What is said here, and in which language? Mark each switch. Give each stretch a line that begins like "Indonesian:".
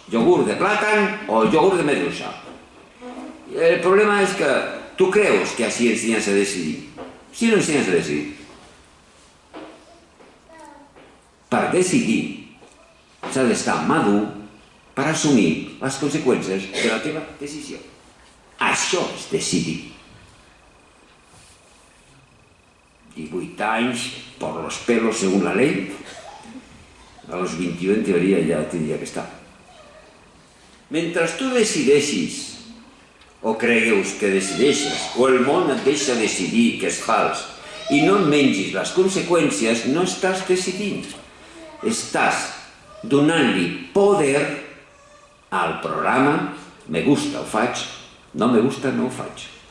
Catalan: Iogurt de plàtan o iogurt de medusa? El problema és que tu creus que així ensenyes a decidir. Si no ensenyes a decidir. Per decidir s'ha d'estar madur per assumir les conseqüències de la teva decisió. Això és decidir.
Spanish: 18 anys, por los pelos según la ley, a los 21
Catalan: en teoria ja tindria que estar. Mentre tu decideixis, o cregues que decideixes, o el món et deixa decidir que és fals, i no en mengis les conseqüències, no estàs decidint. Estàs donant-li poder al programa,
Spanish: me gusta,
Catalan: ho faig,
Spanish: no me gusta,
Catalan: no ho faig.